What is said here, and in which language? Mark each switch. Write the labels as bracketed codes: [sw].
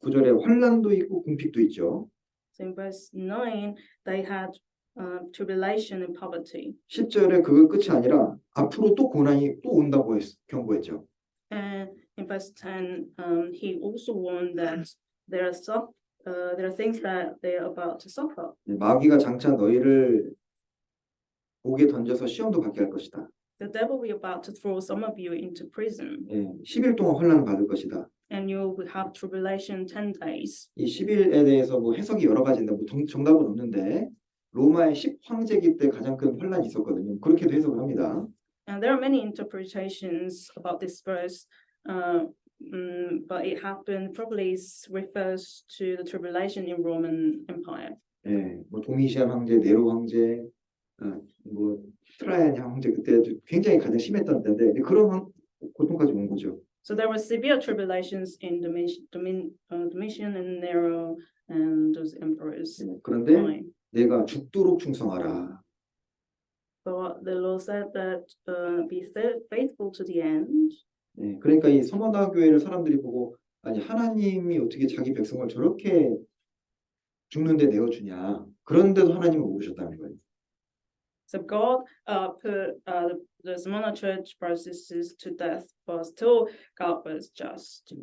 [ko] 9절에 환난도 있고 궁핍도 있죠. [en] So in verse 9, they had tribulation and poverty. [ko] 10절에 그거 끝이 아니라 앞으로 또 고난이 또 온다고 경고했죠. [en] And in verse 10, he also warned that there are things that they are about to suffer. [ko] 마귀가 장차 너희를 옥에 던져서 시험도 받게 할 것이다. [en] The devil will be about to throw some of you into prison. [ko] 10일 동안 환난을 받을 것이다. [en] And you will have tribulation 10 days. [ko] 이 10일에 대해서 뭐 해석이 여러 가지인데 뭐 정답은 없는데 로마의 10황제기 때 가장 큰 환난이 있었거든요. 그렇게도 해석을 합니다. [en] And there are many interpretations about this verse, but it happened probably refers to the tribulation in Roman Empire. [ko] 뭐 도미시안 황제, 네로 황제, 뭐 트라이안 황제 그때 굉장히 가장 심했던 때인데 그런 고통까지 온 거죠. [en] So there were severe tribulations in Domitian and Nero and those emperors. [ko] 그런데 내가 죽도록 충성하라. [en] But the Lord said that be faithful to the end. [ko] 그러니까 이 서머나 교회를 사람들이 보고 아니 하나님이 어떻게 자기 백성을 저렇게 죽는데 내어주냐. 그런데도 하나님은 모르셨다는 거예요. [en] So God put the Smyrna church processes to death, but still God was just.